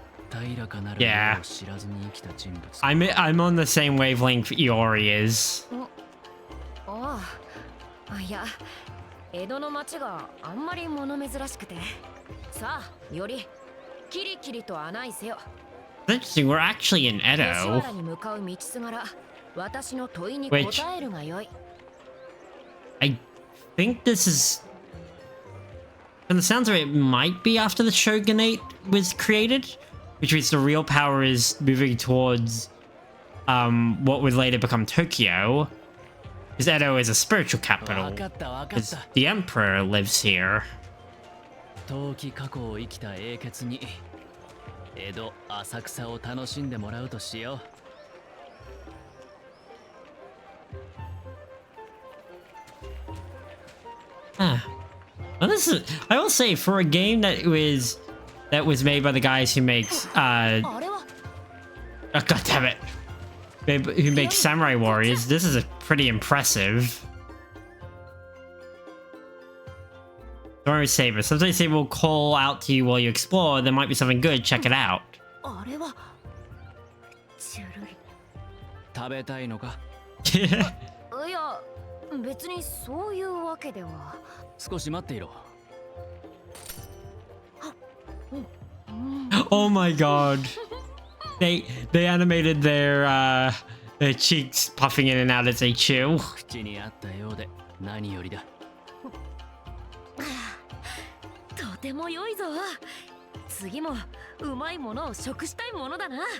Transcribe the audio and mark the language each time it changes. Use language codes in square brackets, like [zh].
[ja] 平らかなるものを知らずに生きた人物。 [en] I'm on the same wavelength Iori is. [ja] ああ、いや、江戸の町があんまり物珍しくて。さあ、よりキリキリと案内せよ。 [en] Interesting, we're actually in Edo. [ja] に向かう道すがら、私の問いに答えるがよい。 [en] I think this is... From the sounds of it, it might be after the shogunate was created, which means the real power is moving towards what would later become Tokyo. Because Edo is a spiritual capital, because the emperor lives here. [ja] 遠き過去を生きた英傑に江戸浅草を楽しんでもらうとしよう。 [en] Well, this is, I will say, for a game that was made by the guys who makes oh, god damn it, who makes Samurai Warriors, this is a pretty impressive. Don't worry, Saber. Sometimes Saber will call out to you while you explore. There might be something good. Check it out. [ja] あれはチュルリ。食べたいのか。いや別にそういうわけでは。少し待っていろ。 [en] Oh my god. They animated their cheeks puffing in and out as they chew. [ja] 口にあったようで何よりだ。とても良いぞ。次もうまいものを食したいものだな。